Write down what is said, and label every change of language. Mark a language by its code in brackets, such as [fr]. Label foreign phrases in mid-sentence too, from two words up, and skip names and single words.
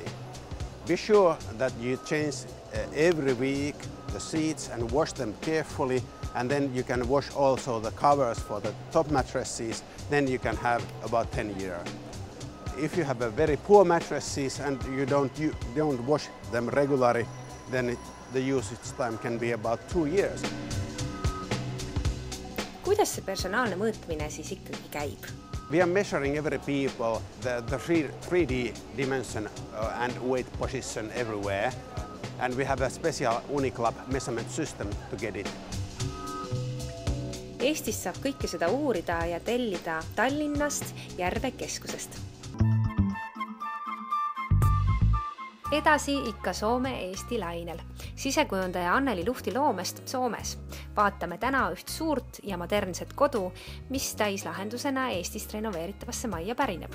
[en] Be sure that you change every week the seats and wash them carefully, and then you can wash also the covers for the top mattresses, then you can have about 10 years. If you have a very poor mattresses and you don't wash them regularly, then the usage time can be about 2 years. [et] Kuidas see personaalne mõõtmine siis ikkagi käib? [en] We are measuring every people the 3D dimension and weight position everywhere, and we have a special Uniclub measurement system to get it. [et] Eestis saab kõike seda uurida ja tellida Tallinnast Järve keskusest. Edasi ikka Soome-Eesti lainel. Sisekujundaja Anneli Luhti loomest Soomes. Vaatame täna üht suurt ja modernset kodu, mis täislahendusena Eestist renoveeritavasse majja pärineb.